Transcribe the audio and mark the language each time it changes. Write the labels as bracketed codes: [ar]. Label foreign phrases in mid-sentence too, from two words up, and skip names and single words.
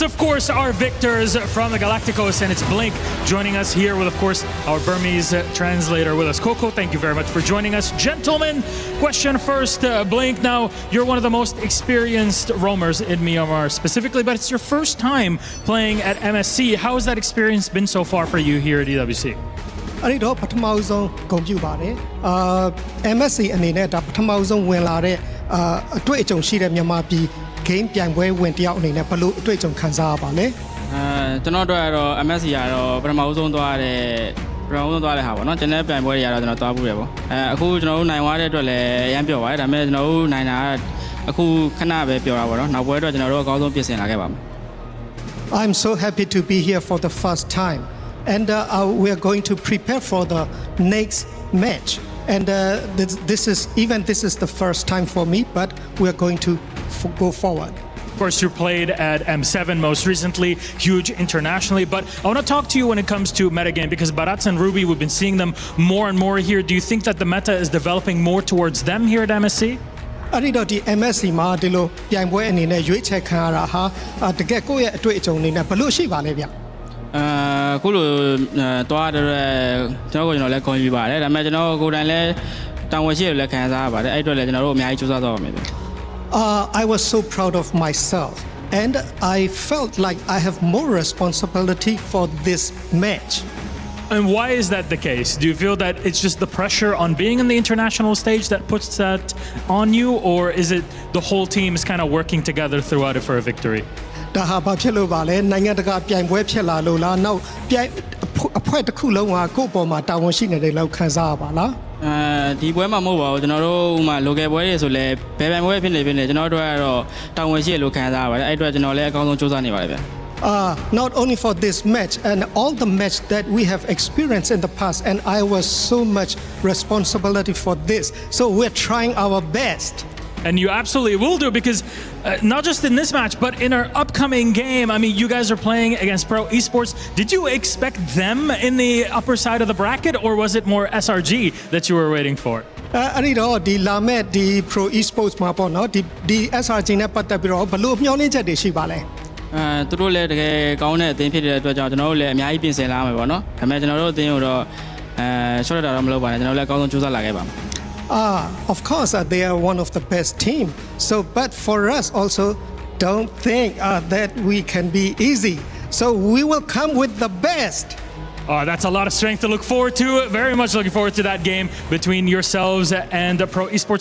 [en] Of course, our victors from the Galacticos, and it's Blink joining us here with, of course, our Burmese translator with us. Coco, thank you very much for joining us. Gentlemen, question first. Blink, now, you're one of the most experienced roamers in Myanmar specifically, but it's your first time playing at MSC. How has that experience been so far for you here at EWC? [my] အဲ့ဒီတော့ပထမဆုံးဂုဏ်ပြုပါတယ် MSC အနေနဲ့ဒါပထမဆုံးဝင်လာတဲ့အတွေ့အကြုံရှိတဲ့မြန်မာပြည် game ပြိုင်ပွဲဝင်တယောက်အနေနဲ့ဘယ်လိုအတွေ့အကြုံခံစားရပါလဲ ကျွန်တော်တို့ကတော့ MSC ကတော့ပထမဆုံးသွားတဲ့ဟာပေါ့နော်ကျွန်တော်ပြိုင်ပွဲတွေကတော့ကျွန်တော်သွားဘူးရပေါ့အခုကျွန်တော်တို့နိုင်သွားတဲ့အတွက်လည်းအရင်ပြောပါတယ်ဒါပေမဲ့ကျွန်တော်တို့နိုင်တာအခုခဏပဲပြောတာပေါ့နော်နောက်ပွဲအတွက်ကျွန်တော်တို့အကောင်းဆုံးပြင်ဆင်လာခဲ့ပါမယ် [en] I'm so happy to be here for the first time and we are going to prepare for the next match and this is the first time for me but we are going to go forward. Of course, you played at M7 most recently, huge internationally, but I want to talk to you when it comes to metagame because Barats and Ruby, we've been seeing them more and more here. Do you think that the meta is developing more towards them here at MSC? [my] အဲ့ဒီတော့ဒီ MSC မှာဒီလိုပြိုင်ပွဲအနေနဲ့ရွေးချယ်ခံရတာဟာတကယ်ကိုယ့်ရဲ့အတွေ့အကြုံအနေနဲ့ဘယ်လိုရှိပါလဲဗျ အခုလိုသွားတဲ့ကျွန်တော်လည်း confuse ပါတယ်ဒါပေမဲ့ကျွန်တော်ကိုယ်တိုင်လည်းတာဝန်ရှိတယ်လည်းခံစားရပါတယ်အဲ့အတွက်လည်းကျွန်တော်တို့အများကြီးစူးစမ်းသွားပါမယ်ဗျ [en] I was so proud of myself and I felt like I have more responsibility for this match. And why is that the case? Do you feel that it's just the pressure on being in the international stage that puts that on you, or is it the whole team is kind of working together throughout it for a victory? [my] ဒါဟာဘာဖြစ်လို့ပါလဲနိုင်ငံတကာပြိုင်ပွဲဖြစ်လာလို့လားနောက်ပြိုင်အဖွဲ့တစ်ခုလုံးကကိုယ့်ပေါ်မှာတာဝန်ရှိနေတယ်လို့ခံစားရပါလား ဒီပွဲမှာမဟုတ်ပါဘူးကျွန်တော်တို့ဥမာ local ပွဲတွေဆိုလဲဘယ်ပွဲဖြစ်နေကျွန်တော်တို့ကတော့တာဝန်ရှိတယ်လို့ခံစားရပါတယ်အဲ့အတွက်ကျွန်တော်လည်းအကောင်းဆုံးစူးစမ်းနေပါတယ်ဗျ [en] not only for this match and all the match that we have experienced in the past and I was so much responsibility for this so we're trying our best And you absolutely will do, because not just in this match, but in our upcoming game, I mean, you guys are playing against Pro Esports. Did you expect them in the upper side of the bracket, or was it more SRG that you were waiting for? [my] အဲ့ဒီတော့ဒီလာမဲ့ဒီ Pro Esports မှာပေါ့နော်ဒီ SRG နဲ့ပတ်သက်ပြီးတော့ဘယ်လိုမျှော်လင့်ချက်တွေရှိပါလဲ သူတို့လည်းတကယ်ကောင်းတဲ့အသင်းဖြစ်တဲ့အတွက်ကြောင့်ကျွန်တော်တို့လည်းအများကြီးပြင်ဆင်လာမှာပေါ့နော်ဒါပေမဲ့ကျွန်တော်တို့အသင်းကိုတော့ရှော့တာတော့မလုပ်ပါနဲ့ကျွန်တော်လည်းအကောင်းဆုံးကြိုးစားလာခဲ့ပါမယ် [en] Of course, they are one of the best team. So, but for us also, don't think that we can be easy. So we will come with the best. Oh, that's a lot of strength to look forward to. Very much looking forward to that game between yourselves and Pro Esports.